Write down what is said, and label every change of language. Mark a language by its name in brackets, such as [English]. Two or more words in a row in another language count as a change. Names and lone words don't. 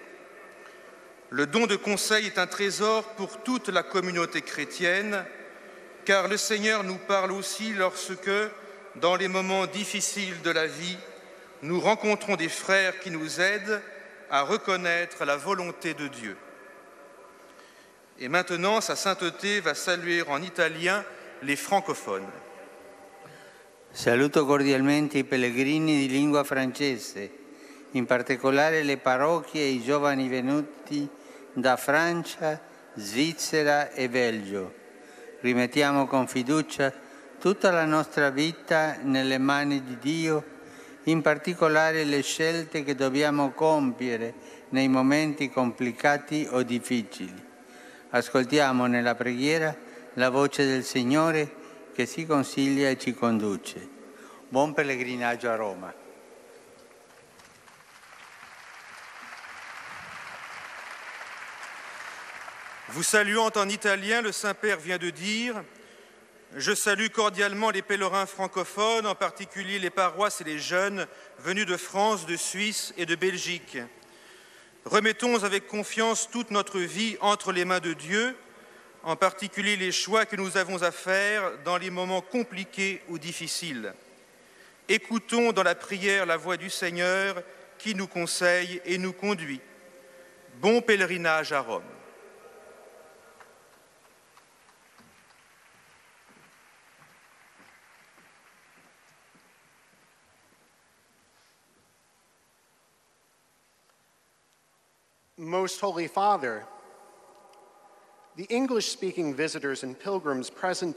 [French] Le don de conseil est un trésor pour toute la communauté chrétienne, car le Seigneur nous parle aussi lorsque, dans les moments difficiles de la vie, nous rencontrons des frères qui nous aident à reconnaître la volonté de Dieu. Et maintenant, sa sainteté va saluer en italien les francophones. [Italian] Saluto cordialmente i pellegrini di lingua francese, in particolare le parrocchie e i giovani venuti da Francia, Svizzera e Belgio. Rimettiamo con fiducia tutta la nostra vita nelle mani di Dio, in particolare le scelte che dobbiamo compiere nei momenti complicati o difficili. Ascoltiamo nella preghiera la voce del Signore che ci consiglia e ci conduce. Buon pellegrinaggio a Roma. [French] Vous saluant en italien, le Saint-Père vient de dire « Je salue cordialement les pèlerins francophones, en particulier les paroisses et les jeunes venus de France, de Suisse et de Belgique. Remettons avec confiance toute notre vie entre les mains de Dieu, en particulier les choix que nous avons à faire dans les moments compliqués ou difficiles. Écoutons dans la prière la voix du Seigneur qui nous conseille et nous conduit. Bon pèlerinage à Rome. [English] Most Holy Father, the English-speaking visitors and pilgrims present